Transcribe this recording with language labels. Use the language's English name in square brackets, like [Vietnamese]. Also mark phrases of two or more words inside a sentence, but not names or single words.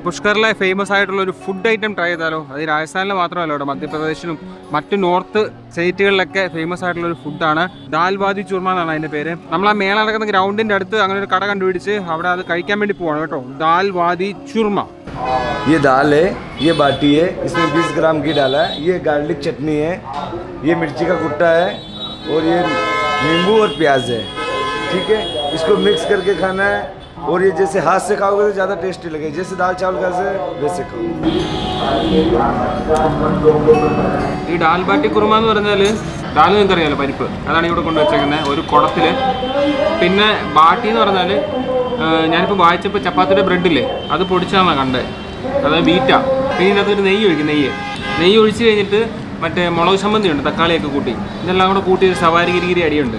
[Malayalam] പുഷ്കറിലെ ഫേമസ് ആയിട്ടുള്ള ഒരു [English] food item [Malayalam] ട്രൈ ചെയ്താലോ? അത് രാജസ്ഥാനിൽ മാത്രമല്ല കേട്ടോ, മധ്യപ്രദേശിലും മറ്റ് നോർത്ത് സ്റ്റേറ്റുകളിലൊക്കെ ഫേമസ് ആയിട്ടുള്ള ഒരു ഫുഡാണ്. ദാൽ വാദി ചൂർമ എന്നാണ് അതിൻ്റെ പേര്. നമ്മൾ ആ മേള നടക്കുന്ന ഗ്രൗണ്ടിൻ്റെ അടുത്ത് അങ്ങനെ ഒരു കട കണ്ടുപിടിച്ച് അവിടെ അത് കഴിക്കാൻ വേണ്ടി പോവാണ് കേട്ടോ. ദാൽ വാദി ചൂർമ. [Hindi] ये दाल है, ये बाटी है, इसमें 20 ग्राम घी डाला है, ये गार्लिक चटनी है, ये मिर्ची का कुट्टा है और ये नींबू और प्याज है। ठीक है, इसको मिक्स करके खाना है और ये जैसे हाथ से खाओगे तो ज़्यादा टेस्टी लगेगा, जैसे दाल चावल खाते वैसे खाओ। [Malayalam] ഈ ഡാൽ ബാട്ടി കുറുമ എന്ന് പറഞ്ഞാൽ ഡാൽ നിങ്ങൾക്കറിയാലോ, പരിപ്പ്, അതാണ് ഇവിടെ കൊണ്ടുവച്ചേക്കുന്നത് ഒരു കുടത്തിൽ. പിന്നെ ബാട്ടി എന്ന് പറഞ്ഞാൽ ഞാനിപ്പോൾ വായിച്ചപ്പോൾ ചപ്പാത്തിയുടെ ബ്രെഡില്ലേ അത് പൊടിച്ചാണ് കണ്ടത്, അതായത് ബീറ്റ. പിന്നെ ഇതിനകത്തൊരു നെയ്യ് ഒഴിക്കും, നെയ്യ് ഒഴിച്ച് കഴിഞ്ഞിട്ട് മറ്റേ മുളക് ചമ്മന്തി ഉണ്ട്, തക്കാളിയൊക്കെ കൂട്ടി, ഇതെല്ലാം കൂടെ കൂട്ടി ഒരു സവാരി ഗിരിഗിരി അടിയുണ്ട്.